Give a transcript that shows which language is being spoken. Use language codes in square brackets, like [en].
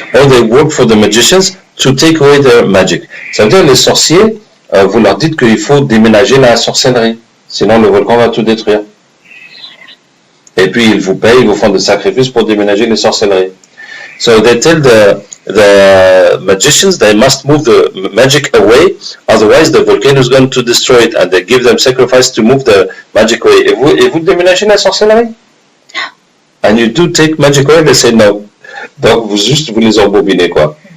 [en] Or they work for the magicians to take away their magic. [fr] Ça veut dire les sorciers, vous leur dites qu'il faut déménager la sorcellerie, sinon le volcan va tout détruire. Et puis ils vous payent, ils vous font des sacrifices pour déménager les sorcelleries. [en] So they tell the magicians they must move the magic away, otherwise the volcano is going to destroy it, and they give them sacrifice to move the magic away. [fr] Et vous déménagez la sorcellerie? [en] And you do take magic away, they say no. [fr] Donc vous les embobinez quoi.